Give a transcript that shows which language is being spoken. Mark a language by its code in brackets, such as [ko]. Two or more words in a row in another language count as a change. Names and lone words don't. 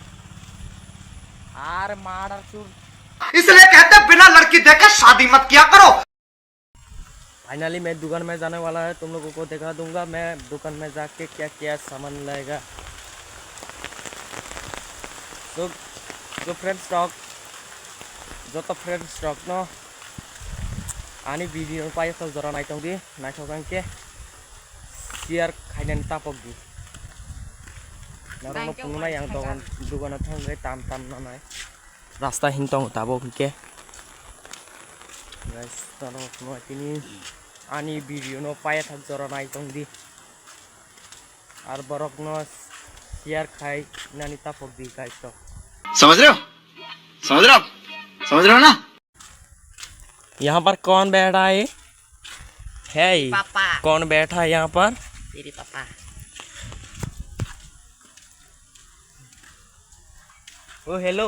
[hi] आर मार चुर। इसलिए कहते हैं बिना लड़की देखे शादी मत किया करो। फाइनली मैं दुकान में जाने वाला है, तुम लोगों को दिखा दूंगा मैं दुकान में जाके क्या क्या सामान लाएगा। तो फ्रेंड्स स्टॉक [trp] no ani video pa ya jora naitong di naitong ke share khainan tapok di narono pununa yang dukan thang gai tam nanai rasta hintong tabok ke guys tano no tini ani video no pa ya jora naitong di ar borok no share khai nani tapok di guys to [hi] समझ रहे हो ना। यहाँ पर कौन बैठा है पापा। कौन बैठा है यहाँ पर? तेरे पापा। ओ हेलो।